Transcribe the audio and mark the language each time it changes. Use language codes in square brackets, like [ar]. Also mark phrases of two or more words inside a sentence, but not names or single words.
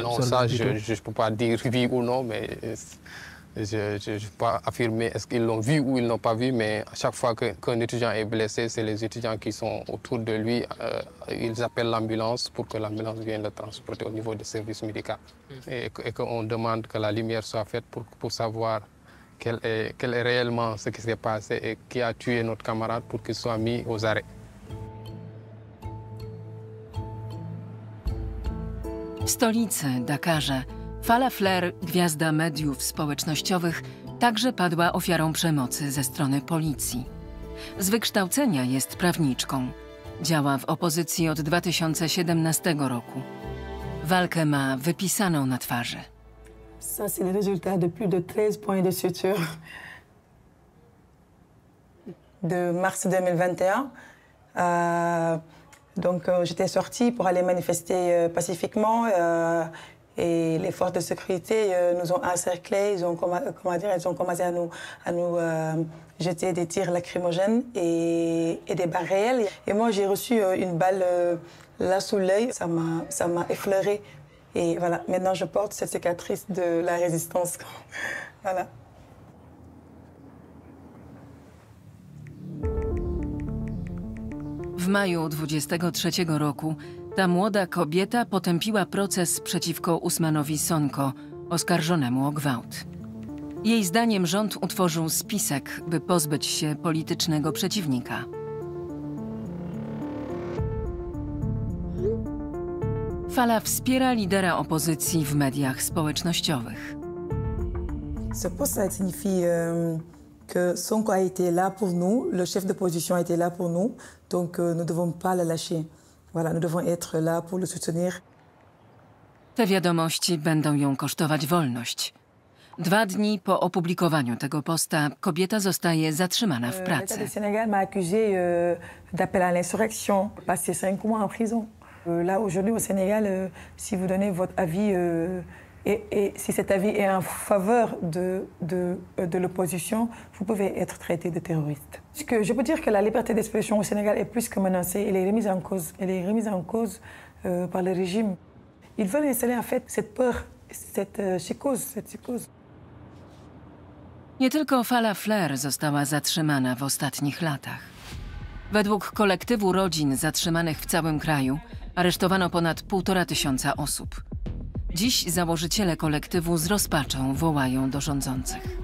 [fr] Non, ça, je ne peux pas dire oui ou non, mais je ne peux pas affirmer est-ce qu'ils l'ont vu ou ils ne l'ont pas vu, mais à chaque fois qu'un étudiant est blessé, c'est les étudiants qui sont autour de lui. Ils appellent l'ambulance pour que l'ambulance vienne le transporter au niveau des services médicaux. Et qu'on demande que la lumière soit faite pour savoir quel est réellement ce qui s'est passé et qui a tué notre camarade pour qu'il soit mis aux arrêts. [pl] W stolicy, Dakarze, Fala Flair, gwiazda mediów społecznościowych, także padła ofiarą przemocy ze strony policji. Z wykształcenia jest prawniczką. Działa w opozycji od 2017 roku. Walkę ma wypisaną na twarzy. [fr] Ça, c'est le résultat de plus de 13 points de suture de mars 2021. Donc, j'étais sortie pour aller manifester pacifiquement. Et les forces de sécurité nous ont encerclés, ils ont commencé à nous jeter des tirs lacrymogènes et des balles réelles. Et moi, j'ai reçu une balle là sous l'œil, ça m'a effleuré. Et voilà, maintenant je porte cette cicatrice de la résistance. Voilà. [pl] W maju 23 roku ta młoda kobieta potępiła proces przeciwko Ousmanowi Sonko, oskarżonemu o gwałt. Jej zdaniem rząd utworzył spisek, by pozbyć się politycznego przeciwnika. Fala wspiera lidera opozycji w mediach społecznościowych. [fr] Ce poste, ça signifie que Sonko a été là pour nous, le chef d'opposition a été là pour nous, donc nous ne devons pas le lâcher. Voilà, nous devons être là pour le soutenir. [pl] Te wiadomości będą ją kosztować wolność. 2 dni po opublikowaniu tego posta kobieta zostaje zatrzymana w pracy. [fr] L'État du Sénégal m'a accusé d'appel à l'insurrection, passé 5 mois en prison. Là, aujourd'hui, au Sénégal, si vous donnez votre avis et si cet avis est en faveur de l'opposition, vous pouvez être traité de terroriste. Je peux dire que la liberté d'expression au Sénégal est plus que menacée, elle est remise en cause. Elle est remise en cause par le régime. Ils veulent installer en fait cette peur, cette psychose. [pl] Nie tylko Fala Flair została zatrzymana w ostatnich latach. Według kolektywu rodzin zatrzymanych w całym kraju aresztowano ponad 1500 osób. Dziś założyciele kolektywu z rozpaczą wołają do rządzących.